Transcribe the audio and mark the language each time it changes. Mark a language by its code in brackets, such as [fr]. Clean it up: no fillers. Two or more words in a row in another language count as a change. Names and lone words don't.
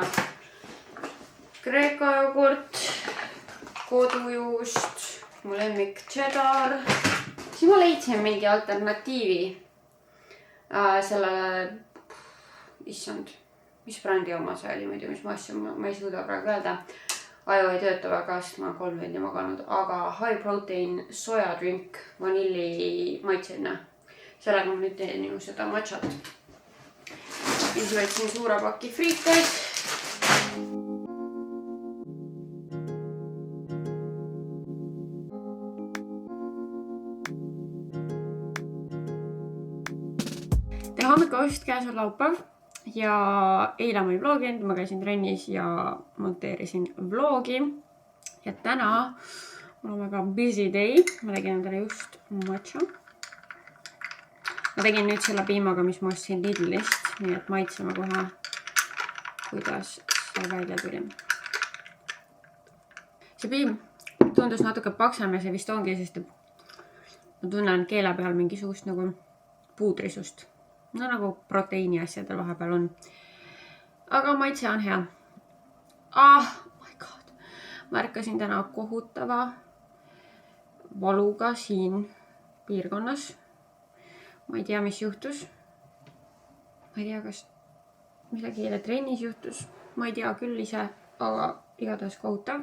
[et] Kreeka jogurt, kodujuust, mu lemmik cheddar. Siis ma leidsin mingi alternatiivi sellele, issand, mis brändi oma see oli muidu, mis ma asja, ma ei suuda praegu öelda. Aju ei tööta väga, sest ma 3 vendi maganud, aga [en] high protein [et] soja drink, vanilli maitseline. Sellega ma nüüd teen ju seda matšat. Siis võtsin suure paki friiteid. Hommikupost käes on laupäev ja eile ma ei vloginud, ma käisin trennis ja monteerisin vlogi. Ja täna mul on väga [en] busy day, [et] ma tegin endale just matša. Ma tegin nüüd selle piimaga, mis ma ostsin Lidlist, nii et maitseme kohe, kuidas see välja tuli. See piim tundus natuke paksem ja see vist ongi, sest ma tunnen keele peal mingisugust nagu puudrisust. No nagu proteiini asjadel vahepeal on. Aga maitse on hea. [en] Oh my god. [et] Ma ärkasin täna kohutava valuga siin piirkonnas. Ma ei tea, mis juhtus. Ma ei tea, kas midagi eile trennis juhtus. Ma ei tea küll ise, aga igatahes kohutav.